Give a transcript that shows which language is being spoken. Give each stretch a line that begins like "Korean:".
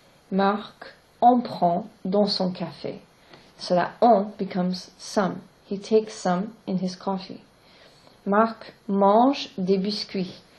French: Marc en prend dans son café.
English: So that on becomes some. He takes some in his coffee.
French: Marc mange des biscuits.